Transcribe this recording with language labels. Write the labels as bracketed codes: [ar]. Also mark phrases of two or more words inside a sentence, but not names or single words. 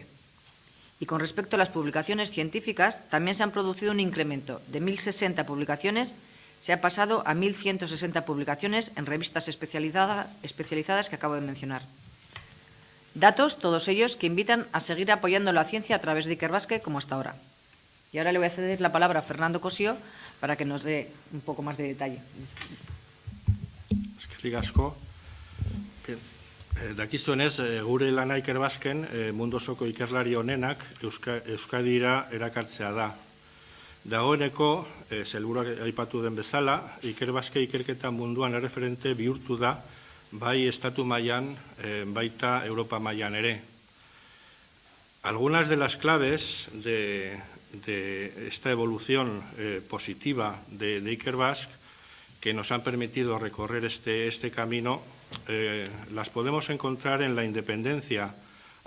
[es] Y con respecto a las publicaciones científicas, también se han producido un incremento de 1.060 publicaciones, se ha pasado a 1.160 publicaciones en revistas especializadas que acabo de mencionar. Datos, todos ellos, que invitan a seguir apoyando la ciencia a través de Ikerbasque como hasta ahora. Y ahora le voy a ceder la palabra a Fernando Cosío para que nos dé un poco más de detalle. [eu] Eskerrik asko. Dakizuenez, gure lana Ikerbasken mundu osoko ikerlari onenak Euskadira erakartzea da. Dagoeneko, sailburuak aipatu den bezala, Ikerbasque ikerketa munduan erreferente bihurtu da, bai estatu mailan, baita Europa mailan ere. [es] Algunas de las claves de esta evolución positiva de Ikerbasque que nos han permitido recorrer este camino, las podemos encontrar en la independencia a